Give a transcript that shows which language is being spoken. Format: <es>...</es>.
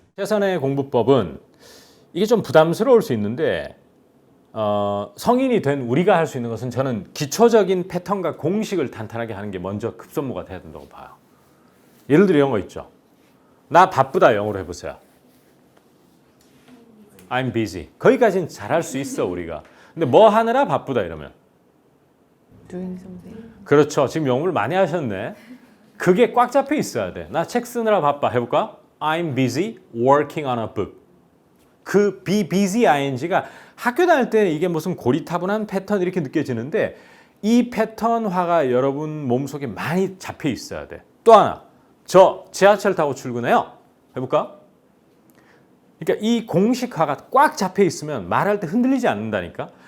<ko>최선의 공부법은 이게 좀 부담스러울 수 있는데 성인이 된 우리가 할 수 있는 것은 저는 기초적인 패턴과 공식을 탄탄하게 하는 게 먼저 급선무가 돼야 된다고 봐요. 예를 들어 이런 거 있죠. 나 바쁘다 영어로 해보세요.</ko> <en>I'm busy.</en> <ko>거기까지는 잘할 수 있어 우리가. 근데 뭐 하느라 바쁘다 이러면.</ko> <en>Doing something.</en> <ko>그렇죠. 지금 영어를 많이 하셨네. 그게 꽉 잡혀 있어야 돼. 나 책 쓰느라 바빠. 해볼까?</ko> <en>I'm busy working on a book.</en> <ko>그 be busy ing가 학교 다닐 때는 이게 무슨 고리타분한 패턴 이렇게 느껴지는데 이 패턴화가 여러분 몸속에 많이 잡혀 있어야 돼. 또 하나. 저 지하철 타고 출근해요. 해볼까? 그러니까 이 공식화가 꽉 잡혀 있으면 말할 때 흔들리지 않는다니까.</ko>